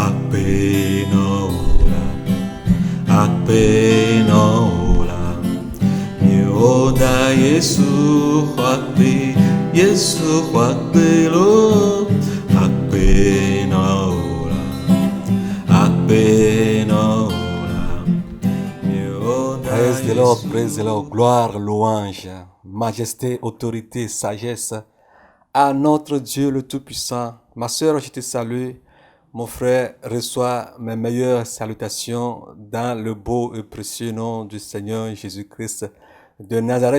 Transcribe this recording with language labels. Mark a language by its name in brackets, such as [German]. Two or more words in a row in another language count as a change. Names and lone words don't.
[Ewe] Akpenola, Akpenola, Yoda Yesu Akpe, Yesu Akpelo, Akpenola, Akpenola, [English] Praise the Lord, [French] gloire, louange, majesté, autorité, sagesse à notre Dieu le Tout-Puissant. Ma sœur, je te salue. Mon frère, reçois mes meilleures salutations dans le beau et précieux nom du Seigneur Jésus-Christ de Nazareth.